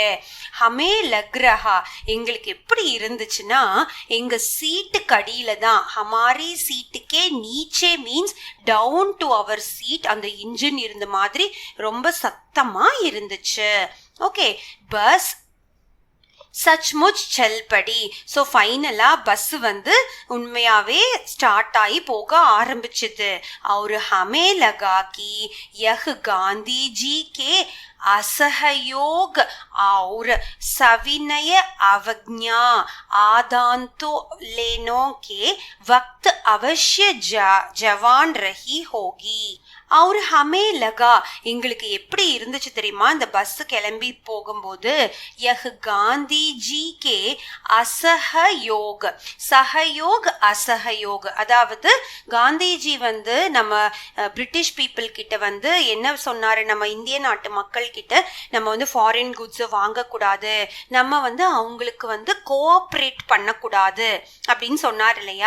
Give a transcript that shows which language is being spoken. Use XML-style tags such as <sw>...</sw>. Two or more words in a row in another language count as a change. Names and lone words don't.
<hi>हमें लग रहा</hi> <ta>எங்களுக்கு எப்படி இருந்துச்சுன்னா எங்க சீட்டுக்கு அடியில தான்,</ta> <hi>हमारी सीट के नीचे</hi> <en>means down to our seat,</en> <ta>அந்த இன்ஜின் இருந்த மாதிரி ரொம்ப சத்தமா இருந்துச்சு.</ta> <hi>ओके, बस सचमुच चल पड़ी.</hi> <ta>ஸோ ஃபைனலாக பஸ் வந்து உண்மையாகவே ஸ்டார்ட் ஆகி போக ஆரம்பிச்சுது.</ta> <hi>और हमें लगा कि यह गांधी जी के असहयोग और सविनय अवज्ञा आदांतोलनों के वक्त अवश्य जवान रही होगी. और हमें लगा</hi> <ta>எங்களுக்கு எப்படி இருந்துச்சு தெரியுமா, இந்த பஸ் கிளம்பி போகும்போது,</ta> <hi>यह गांधी जी के असहयोग, सहयोग असहयोग,</hi> <ta>அதாவது காந்திஜி வந்து நம்ம</ta> <en>British people</en> <ta>கிட்ட வந்து என்ன சொன்னாரு, நம்ம இந்திய நாட்டு மக்கள் கிட்ட நம்ம வந்து</ta> <en>foreign goods</en> <ta>வாங்கக்கூடாது, நம்ம வந்து அவங்களுக்கு வந்து கோஆப்ரேட் பண்ணக்கூடாது அப்படின்னு சொன்னார் இல்லையா.</ta>